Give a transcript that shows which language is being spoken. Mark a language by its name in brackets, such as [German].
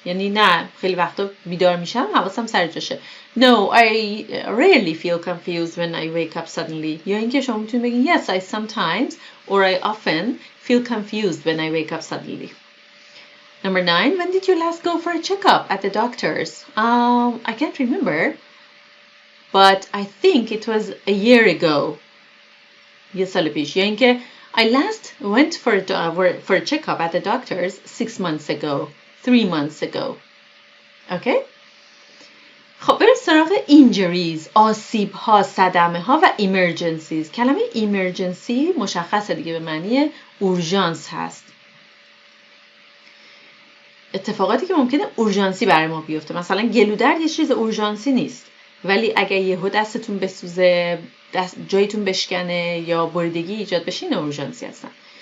[Persian] یعنی نه خیلی وقتا بیدار میشم حواسم سر جاشه. [English] No, I rarely feel confused when I wake up suddenly. [Persian] یا اینکه شما میتونید بگین [English] yes, I sometimes or I often feel confused when I wake up suddenly. Number 9, when did you last go for a checkup at the doctor's? I can't remember, but I think it was a year ago. [Persian] یه سال پیش. یا اینکه [English] I last went for a checkup at the doctor's 6 months ago, 3 months ago. Okay? [Persian] خب بریم سراغ injuries، آسیب ها، صدمه ها و emergencies. کلمه emergency مشخصه دیگه به معنی اورژانس هست. اتفاقاتی که ممکنه اورژانسی برای ما بیفته. مثلا گلودرد یه چیز اورژانسی نیست، ولی اگه یهو دستتون بسوزه، جایتون بشکنه یا بریدگی ایجاد بشه، این اورژانسی هستن.